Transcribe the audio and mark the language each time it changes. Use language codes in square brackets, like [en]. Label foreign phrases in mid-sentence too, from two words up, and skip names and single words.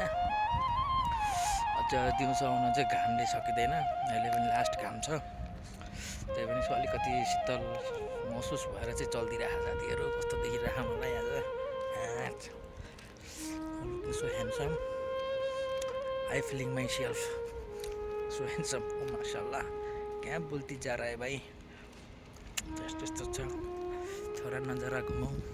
[ne] अझ दिउँसो आउन चाहिँ घामले सकिँदैन, अहिले पनि लास्ट घाम छ। त्यही पनि अलिकति शीतल महसुस भएर चाहिँ चल्दिरहेको साथीहरू। कस्तो देखिरहेको मलाई आज, [en] looking so handsome, I feeling my self so handsome. [hi] ओ माशाअल्लाह, क्या बोल्ती जा रहा है भाइ। [ne] त्यस्तो यस्तो छ, छोरा नजरा घुमाउ।